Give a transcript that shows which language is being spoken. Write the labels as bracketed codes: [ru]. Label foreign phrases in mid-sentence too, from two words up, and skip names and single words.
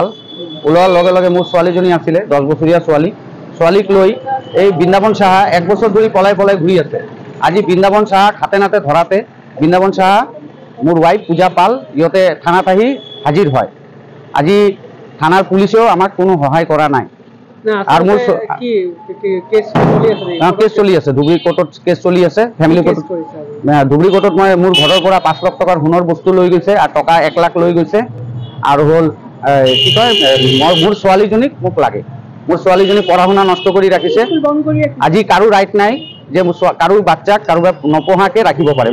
[as] ওলোৱাৰ লগে লগে মোৰ ছোৱালীজনী আছিলে 10 বছৰীয়া ছোৱালীক লৈ এই বৃন্দাবন সাহা 1 বছৰ ধৰি পলাই ঘূৰি আছে। আজি বৃন্দাবন সাহাক হাতে নাতে ধৰাতে বৃন্দাবন সাহা মোৰ ৱাইফ পূজা পাল ইহঁতে থানাত আহি হাজিৰ হয়। আজি থানাৰ পুলিচেও আমাক কোনো সহায় কৰা নাই। আর মোর কেস চলি আছে ধুবুৰী কোর্টত কেস চলি আছে। [en] family court [as] ধুবুৰী কোর্টত মই মোৰ ঘৰৰ পৰা 5 লাখ টকাৰ সোণৰ বস্তু লৈ গৈছে আৰু টকা 1 লাখ লৈ গৈছে। আৰু হল কি কয় মোৰ ছোৱালীজনীক মোক লাগে। মোৰ ছোৱালীজনী পঢ়া শুনা নষ্ট কৰি ৰাখিছে। আজি কাৰো ৰাইট নাই যে কাৰো বাচ্চাক কাৰোবাক নপঢ়াকে ৰাখিব পাৰে।